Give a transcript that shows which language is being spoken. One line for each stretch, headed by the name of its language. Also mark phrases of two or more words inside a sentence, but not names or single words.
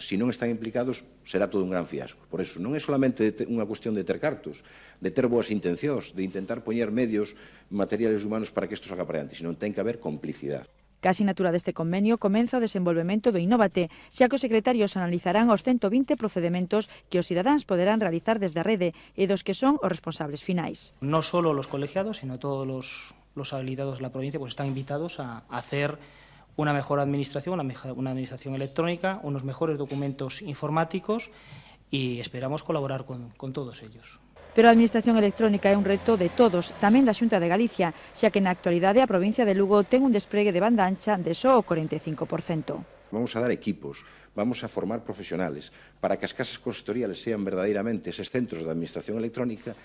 Galician: Se non están implicados, será todo un gran fiasco. Por iso, non é solamente unha cuestión de ter cartos, de ter boas intencións, de intentar poñer medios materiales humanos para que isto salga para diante, senón ten que haber complicidade. A asinatura deste convenio comeza o desenvolvemento do Innovate, xa que os secretarios analizarán os 120 procedementos que os cidadáns poderán realizar desde a rede e dos que son os responsables finais.
Spanish: No solo los colegiados, sino todos los habilitados de la provincia pues están invitados a hacer una mejor administración, una administración electrónica, unos mejores documentos informáticos y esperamos colaborar con todos ellos.
Galician: Pero a administración electrónica é un reto de todos, tamén da Xunta de Galicia, xa que na actualidade a provincia de Lugo ten un despregue de banda ancha de só o 45%.
Spanish: Vamos a dar equipos, vamos a formar profesionales para que
Galician: as casas
Spanish: consistoriales sean
Galician: verdadeiramente eses
Spanish: centros de administración electrónica.